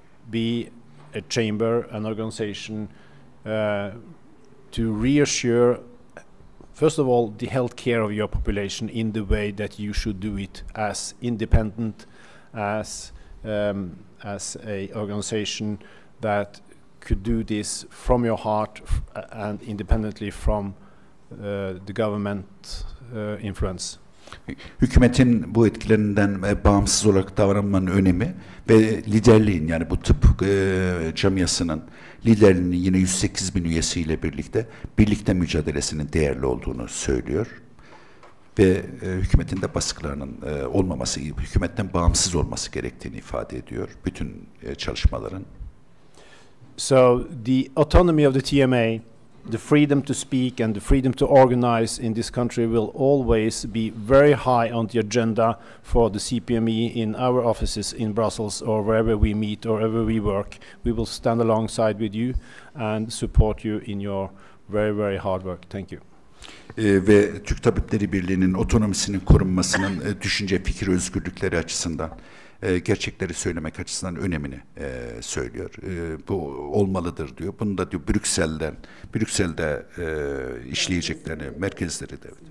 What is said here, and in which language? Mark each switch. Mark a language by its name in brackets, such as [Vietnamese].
[English] be a chamber, an organization, to reassure, first of all, the health care of your population in the way that you should do it, as independent, as a organization that could do this from your heart and independently from the government influence. [Turkish] Hükümetin bu etkilerinden bağımsız olarak davranmanın önemi ve liderliğin, yani bu tıp camiasının liderliğinin yine 108 bin üyesiyle birlikte mücadelesinin değerli olduğunu söylüyor. Ve hükümetin de baskılarının olmaması, hükümetten bağımsız olması gerektiğini ifade ediyor bütün çalışmaların. [English] So the autonomy of the TMA the freedom to speak and the freedom to organize in this country will always be very high on the agenda for the CPME in our offices in Brussels or wherever we meet or wherever we work. We will stand alongside with you and support you in your very, very hard work. Thank you. [Turkish] Ve Türk Tabipleri Birliği'nin otonomisinin korunmasının düşünce, fikir özgürlükleri açısından gerçekleri söylemek açısından önemini söylüyor. Bu olmalıdır diyor. Bunu da diyor Brüksel'de işleyeceklerini, merkezleri de.